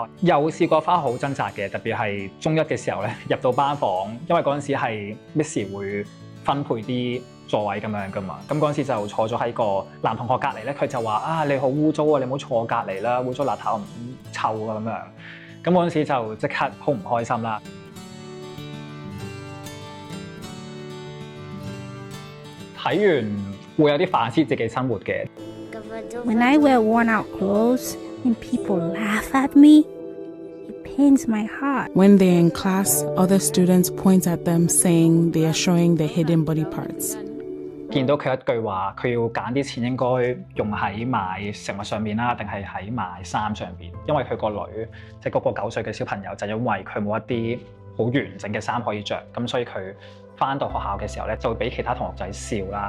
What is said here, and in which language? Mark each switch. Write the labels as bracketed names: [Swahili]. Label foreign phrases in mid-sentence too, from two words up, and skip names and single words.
[Cantonese] 又試過花好掙扎嘅，特別係中一嘅時候咧，入到班房，因為嗰陣時係 Miss 會分配啲座位咁樣噶嘛，咁嗰陣時就坐咗喺個男同學隔離咧，佢就話你好污糟啊，你唔好坐我隔離啦，污糟邋遢唔臭啊咁樣。咁嗰陣時就即刻好唔開心啦。睇完會有啲反思自己生活嘅。 [English] When I wear worn out clothes and people laugh at me, it pains my heart. When they're in class, other students point at them saying they are showing their hidden body parts. [Cantonese] 見到佢一句話，佢要揀啲錢應該用喺買食物上面啦，定係喺買衫上邊？因為佢個女，即係嗰個9歲嘅小朋友，就因為佢冇一啲好完整嘅衫可以着，咁所以佢返到學校嘅時候咧，就會俾其他同學仔笑啦。